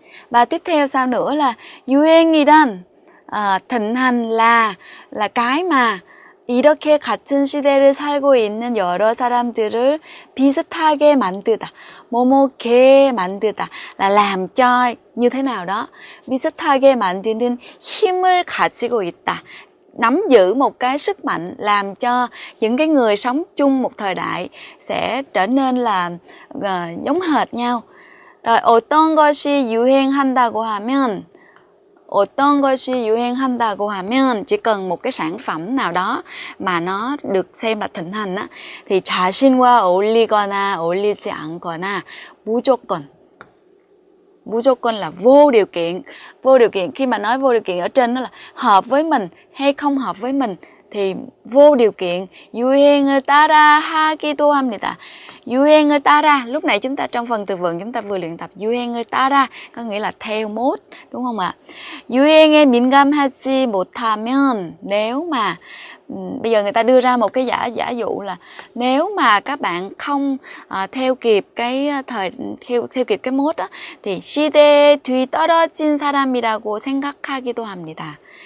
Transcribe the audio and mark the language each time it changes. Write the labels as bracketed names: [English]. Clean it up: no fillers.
[Vietnamese] Và tiếp theo sau nữa là [Korean] 유행이란, [Vietnamese] thịnh hành là cái mà [Korean] 이렇게 같은 시대를 살고 있는 여러 사람들을 비슷하게 만들다. 뭐뭐게 만들다 [Vietnamese] là làm cho như thế nào đó. [Korean] 비슷하게 만드는 힘을 가지고 있다. [Vietnamese] Nắm giữ một cái sức mạnh làm cho những cái người sống chung một thời đại sẽ trở nên là giống hệt nhau. Rồi [Korean] 어떤 것이 유행한다고 하면, [Vietnamese] 어떤 것이 유행한다고 하면, chỉ cần một cái sản phẩm nào đó mà nó được xem là thịnh hành á, thì [Korean] 자신과 어울리거나 어울리지 않거나 무조건. [Vietnamese] Mujokkon là vô điều kiện. Vô điều kiện, khi mà nói vô điều kiện ở trên đó là hợp với mình hay không hợp với mình thì vô điều kiện. [Korean] 유행을 따라 하기도 합니다. 유행을 따라, [Vietnamese] lúc này chúng ta trong phần từ vựng chúng ta vừa luyện tập 유행을 따라 có nghĩa là theo mốt, đúng không ạ? [Korean] 유행에 민감하지 못하면, [Vietnamese] nếu mà bây giờ người ta đưa ra một cái giả dụ là nếu mà các bạn không theo kịp cái theo kịp cái mốt đó thì [Korean] 시대에 뒤떨어진 사람이라고 생각하기도 합니다.